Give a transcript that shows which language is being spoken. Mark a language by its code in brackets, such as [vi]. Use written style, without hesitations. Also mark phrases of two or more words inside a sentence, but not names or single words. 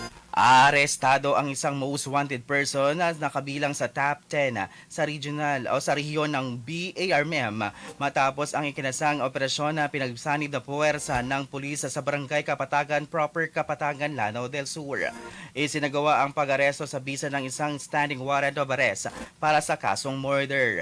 [tl] Arestado ang isang most wanted person na nakabilang sa top 10 sa regional o sa rehiyon ng BARMM matapos ang ikinasang operasyon na pinagsanib na puwersa ng pulis sa Barangay Kapatagan Proper, Kapatagan, Lanao del Sur. Isinagawa ang pag-aresto sa bisa ng isang [en] standing warrant of arrest [tl] para sa kasong murder.